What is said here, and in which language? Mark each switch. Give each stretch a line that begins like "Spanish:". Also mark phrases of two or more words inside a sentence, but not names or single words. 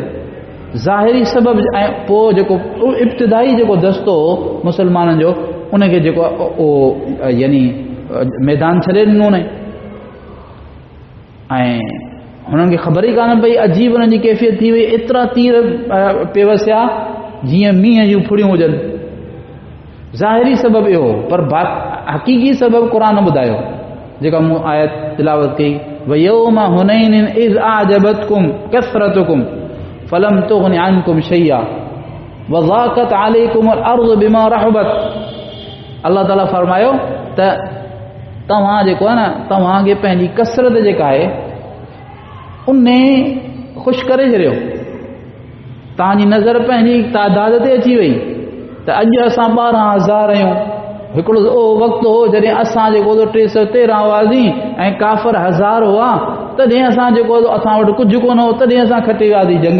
Sindhi: ज़ाहिरी सबबु ऐं पोइ जेको इब्तिदाई जेको दस्तो हो मुसलमाननि जो, उनखे जेको यानी मैदान छॾे ॾिनो न, ऐं हुननि खे ख़बर ई कान पई। अजीब हुननि जी कैफ़ियत थी वई, एतिरा तीर पे वसिया जीअं मींहं जूं फुड़ियूं हुजनि। ज़ाहिरी सबबु इहो, पर हक़ीक़ी सबबु क़ुर ॿुधायो, जेका मूं आयत तिलावत कई,
Arabic: ويوم حنين إذ أعجبتكم كثرتكم فلم تغن عنكم شيئا وضاقت عليكم الأرض بما رحبت.
Sindhi: अल्लाह ताला फरमायो त तव्हां जेको आहे न, तव्हांखे पंहिंजी कसरत जेका आहे उन ख़ुशि करे छॾियो, तव्हांजी नज़र पंहिंजी तादाद ते अची वई त अॼु असां 12,000 आहियूं। हिकिड़ो वक़्तु हो जॾहिं असां जेको 313 हुआसीं ऐं काफ़र 1000 हुआ, तॾहिं असां जेको असां वटि कुझु कोन हो, तॾहिं असां खटे वियासीं जंग।